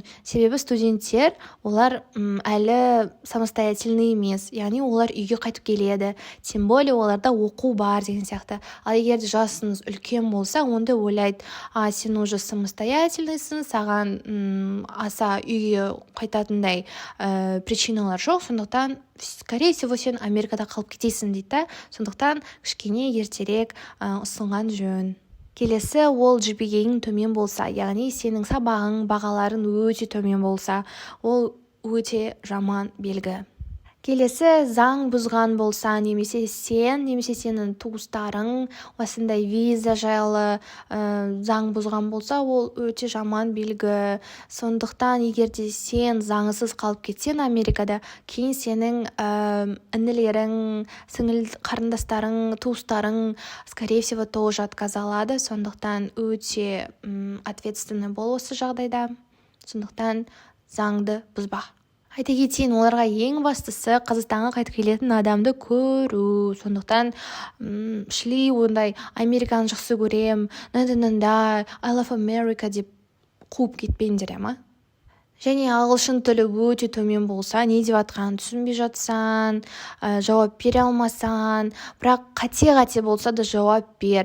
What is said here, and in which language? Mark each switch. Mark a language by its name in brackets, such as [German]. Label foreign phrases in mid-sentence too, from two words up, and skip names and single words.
[Kazakh] Себебі студенттер олар әлі самостоятельный емес, яғни олар үйге қайтып келеді. [Russian] Тем более [Kazakh] оларда оқу бар деген сияқты. Ал егер жасыңыз үлкен болса, онда ойлайды, сен уже самостоятельныйсың, саған аса үйге қайтатындай причиналар жоқ, сондықтан [Russian] скорее всего [Kazakh] сен Америкада қалып кетесің дейді. Сондықтан кішкене ертерек ұсынған жөн. Келесі ол GPA-ң төмен болса, яғни сенің сабағың, бағаларын өте төмен болса, ол өте жаман белгі. Келесі заң бұзған болса, немесе сенің туыстарың осындай виза жайлы заң бұзған болса, ол өте жаман белгі. Сондықтан егерде сен заңсыз қалып кетсең Америкада, кейін сенің інілерің, сіңіл қарындастарың, туыстарың [Russian] скорее всего тоже отказ [Kazakh] алады. Сондықтан өте ответственный бол осы жағдайда. Сондықтан заңды бұзба. Айта кетейін, оларға ең бастысы Қазақстанға қайтып келетін адамды көру. Сондықтан шли ондай Американы жақсы көрем, [English] I love America [Kazakh] деп қуып кетпеңдер, Және ағылшын тілі өте төмен болса, не деп атқанын түсінбей жатсаң, жауап бере алмасаң, бірақ қате болса да жауап бер.